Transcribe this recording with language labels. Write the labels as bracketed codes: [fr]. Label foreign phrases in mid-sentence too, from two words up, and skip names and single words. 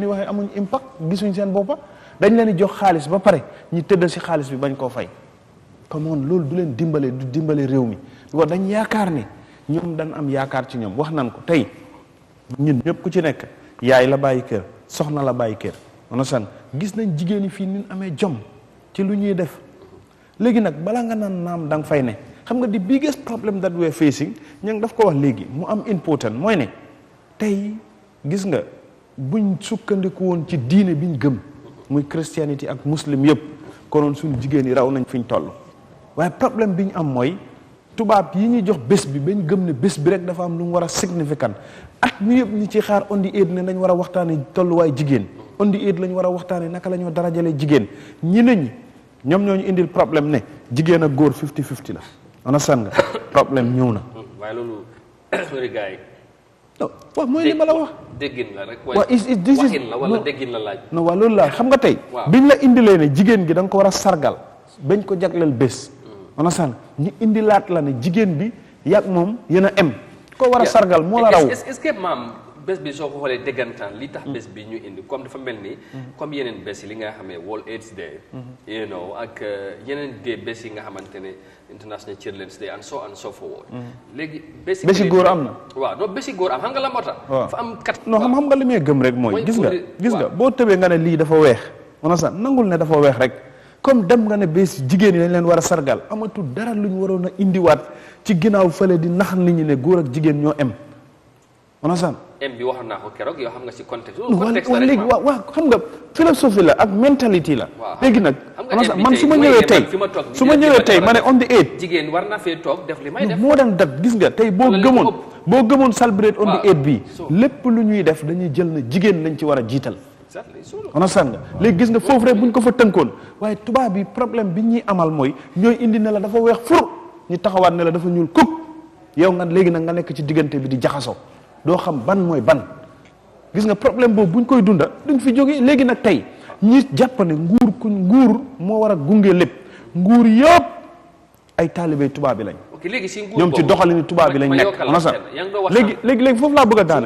[wo] waxee amuñ impact gisuñ seen boppa dañ leen di jox xaalis ba pare ñi tëddal si xaalis bi bañ koo fay comme loolu du leen dimbale du dimbale réew mi wa dañ yaakaar ne ñoom dañ am yaakaar ci ñoom wax nan ko tey ñun ñëpp ku ci nekk yaay la bàyyi kër soxna la bàyyi kër mana san gis nañ jigéen yi fii nin amee jom ci lu ñuy def léegi nag balaa nga naan naam da nga fay ne xam nga the [en] biggest problem that we are facing [wo] ña ngi daf ko wax léegi mu am important mooy ne tey gis nga buñ sukkandiku woon ci diine biñ gëm muy christianity ak muslim yëpp konoon suñu jigéen yi raw nañ fiñ toll waaye problème bi ñu am mooy tubaab yi ñuy jox bés bi bañ gëm ne bés bi rek dafa am lu mu war a significant at mi yëpp ñi ci xaar [en] on the aid [wo] ne dañ war a waxtaane tolluwaay jigéen [en] on the aid [wo] lañ war a waxtaane naka la ñoo darajalee jigéen ñi nañ ñoom ñoo ñu indil problème ne jigéen ak góor 50-50 la understand nga problème ñëw na waaye loolu sori gars yi waaw mooy li ma la wax déggin la rek waaw waxin la wala déggin la laaj non waaw loolu la xam nga tey biñ la indilee ne jigéen gi da nga ko war a sargal bañ ko jagleel bés understand ñu indilaat la ne jigéen bi yàgg moom yéen a em ko war a sargal moo la raw est-ce que maam bés bi soo ko xoolee déggantaan li tax bés bi ñu indi comme dafa mel ni comme yeneen bés yi li nga xamee World AIDS Day [en] you know [wo] ak yeneen day bés yi nga xamante ne International Children's Day [en] and so forward [wo] léegi bési góor am na waaw non bési góor am xam nga la moo tax dafa am kat non xam nga li may gëm rek mooy gis nga boo tëbee nga ne lii dafa weex understand nangul ne dafa weex rek comme dem nga ne bés jigéen yi dañ leen war a sargal amatul dara lu ñu waroon a indiwaat ci ginnaaw fële di nax nit ñi ne góor ak jigéen ñoo em understand em bi waxoon naa ko keroog yoo xam nga ci contexte waaw léegi waaw xam nga philosophie la ak mentalité la léegi nag man su ma ñëwee tey ma ne [en] on the 8 [wo] jigéen war na fee toog def li may def moo daan dat gis nga tey boo gëmoon celebrate [en] on the 8 [wo] bi lépp lu ñuy def dañuy jël na jigéen lañ ci war a jiital understand nga léegi gis nga foofu rek buñ ko fa tënkoon waaye tubaab bi problème bi ñuy amal mooy ñooy indi ne la dafa weex fur ñu taxawaat ne la dafa ñuul kuk yow nga léegi nag nga nekk ci diggante bi di jaxasoo doo xam ban mooy ban gis nga problème boobu buñ koy dunda duñ fi jógee léegi nag tey ñi jàpp ne nguur moo war a gunge lépp nguur yëpp ay taalibey tubaab bi lañ ñoom ci doxalini tubaab bi lañ nekk léegi foofu laa bëgg a daaneel